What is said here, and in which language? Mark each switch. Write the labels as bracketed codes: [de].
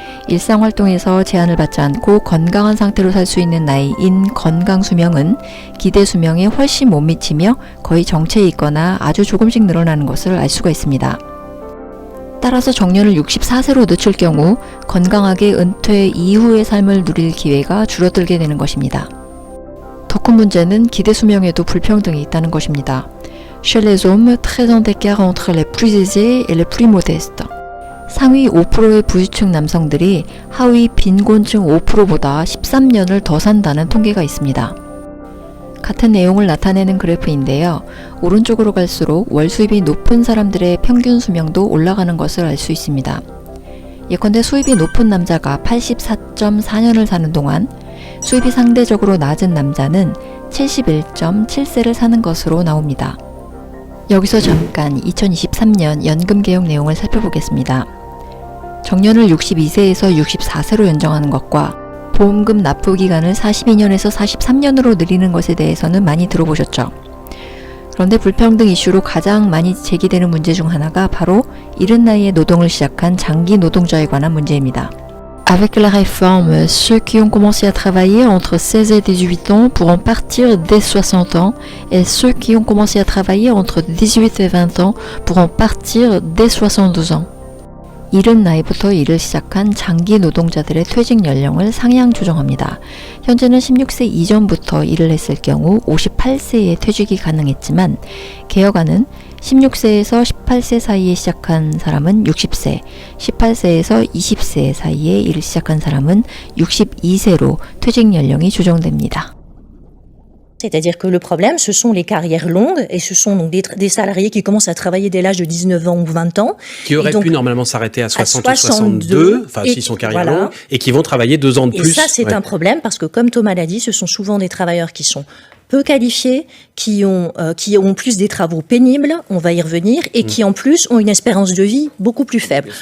[ko] 일상활동에서 제한을 받지 않고 건강한 상태로 살 수 있는 나이인 건강 수명은 기대 수명에 훨씬 못 미치며 거의 정체에 있거나 아주 조금씩 늘어나는 것을 알 수가 있습니다. 따라서 정년을 64세로 늦출 경우 건강하게 은퇴 이후의 삶을 누릴 기회가 줄어들게 되는 것입니다. 더 큰 문제는 기대 수명에도 불평등이 있다는 것입니다. [fr] Chez les hommes, 13 ans d'écart entre les plus aisés et les plus modestes. [ko] 상위 5%의 부유층 남성들이 하위 빈곤층 5%보다 13년을 더 산다는 통계가 있습니다. 같은 내용을 나타내는 그래프인데요. 오른쪽으로 갈수록 월 수입이 높은 사람들의 평균 수명도 올라가는 것을 알 수 있습니다. 예컨대 수입이 높은 남자가 84.4년을 사는 동안 수입이 상대적으로 낮은 남자는 71.7세를 사는 것으로 나옵니다. 여기서 잠깐 2023년 연금 개혁 내용을 살펴보겠습니다. 정년을 62세에서 64세로 연장하는 것과 보험금 납부 기간을 42년에서 43년으로 늘리는 것에 대해서는 많이 들어보셨죠? 그런데 불평등 이슈로 가장 많이 제기되는 문제 중 하나가 바로 이른 나이에 노동을 시작한 장기 노동자에 관한 문제입니다. [fr] Avec la réforme, ceux qui ont commencé à travailler entre 16 et 18 ans pourront partir dès 60 ans et ceux qui ont commencé à travailler entre 18 et 20 ans pourront partir dès 72 ans. [ko] 이른 나이부터 일을 시작한 장기 노동자들의 퇴직 연령을 상향 조정합니다. 현재는 16세 이전부터 일을 했을 경우 58세에 퇴직이 가능했지만 개혁안은 16세에서 18세 사이에 시작한 사람은 60세, 18세에서 20세 사이에 일을 시작한 사람은 62세로 퇴직 연령이 조정됩니다. [fr] C'est-à-dire que le problème, ce sont les carrières longues et ce sont donc des salariés qui commencent à travailler dès l'âge de 19 ans ou 20 ans. Qui auraient pu normalement s'arrêter à 60 ou 62, enfin s'ils sont carrières longues, et qui vont travailler 2 ans de plus. Et ça, c'est un problème parce que comme Thomas l'a dit, ce sont souvent des travailleurs qui sont peu qualifiés, qui ont plus des travaux pénibles, on va y revenir, et qui en plus ont une espérance de vie beaucoup plus faible.